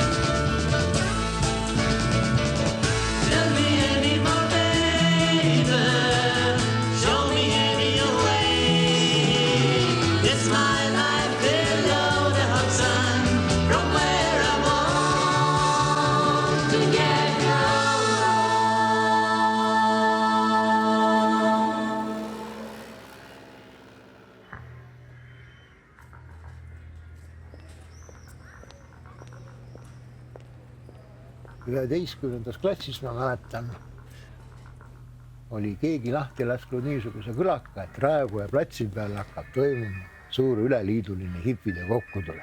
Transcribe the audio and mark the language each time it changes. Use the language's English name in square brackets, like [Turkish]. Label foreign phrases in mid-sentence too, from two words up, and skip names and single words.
[English] Tell me any more, baby. Show me any way. It's my life below the hot sun, from where I want to get home. [Estonian] Üheteistkümnendas klassis, ma mäletan, oli keegi lahti lasknud niisuguse kõlaka, et Raekoja platsi peal hakkab toimuma suur üleliiduline hipide kokkutulek.